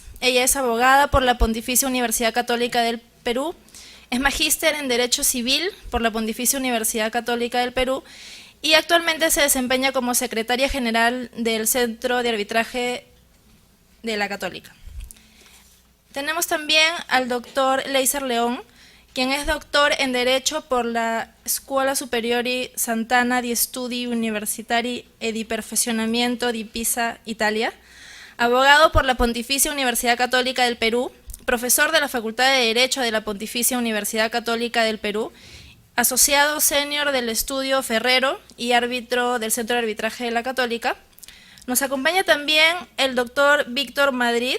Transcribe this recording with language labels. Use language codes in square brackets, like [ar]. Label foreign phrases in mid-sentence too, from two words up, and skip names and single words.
[es] Ella es abogada por la Pontificia Universidad Católica del Perú, es magíster en Derecho Civil por la Pontificia Universidad Católica del Perú y actualmente se desempeña como secretaria general del Centro de Arbitraje de la Católica. Tenemos también al doctor Leiser León, quien es doctor en Derecho por la Scuola Superiore Sant'Anna di Studi Universitari e di Perfezionamento di Pisa, Italia, abogado por la Pontificia Universidad Católica del Perú, profesor de la Facultad de Derecho de la Pontificia Universidad Católica del Perú, asociado senior del Estudio Ferrero y árbitro del Centro de Arbitraje de la Católica. Nos acompaña también el doctor Víctor Madrid.